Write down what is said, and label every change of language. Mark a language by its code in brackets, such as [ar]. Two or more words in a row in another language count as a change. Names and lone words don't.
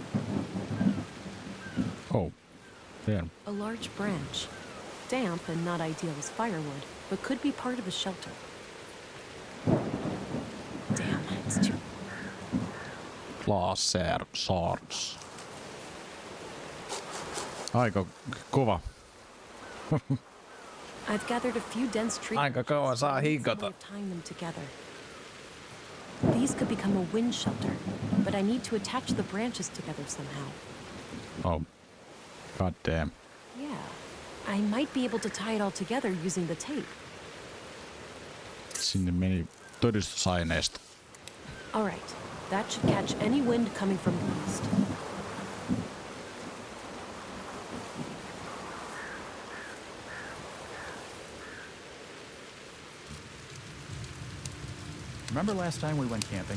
[en] Oh, there. A large branch. Damp and not ideal as firewood, but could be part of a shelter. Damn, it's too... Laser swords. [fi] Aika kova. [en] I've gathered a few dense trees. [fi] Aika kova saa hikata. [en] Tying them together. These could become a wind shelter, but I need to attach the branches together somehow. Oh, god damn. Yeah, I might be able to tie it all together using the tape. [fi] Sinne meni todistusaineesta. [en] All right, that should catch any wind coming from the east. Remember last time we went camping?